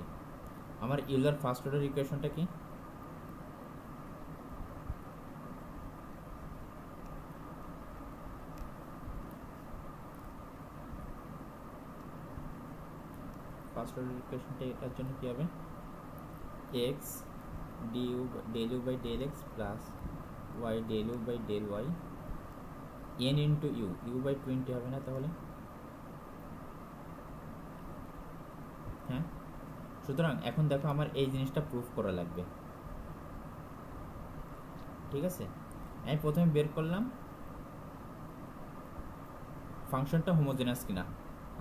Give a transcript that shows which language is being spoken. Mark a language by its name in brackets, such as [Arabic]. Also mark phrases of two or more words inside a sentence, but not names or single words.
[Bangla] আমার ইউলার [English] first order equation [Bangla] কি, [English] first order equation [Bangla] এটার জন্য কি হবে, [English] x du del u by del x plus y del u by del y n into u by 20 [Bangla] হবে না তাহলে। হ্যাঁ, সুতরাং এখন দেখো আমার এই জিনিসটা প্রুফ করা লাগবে। ঠিক আছে, আমি প্রথমে বের করলাম ফাংশনটা হোমোজেনাস কিনা।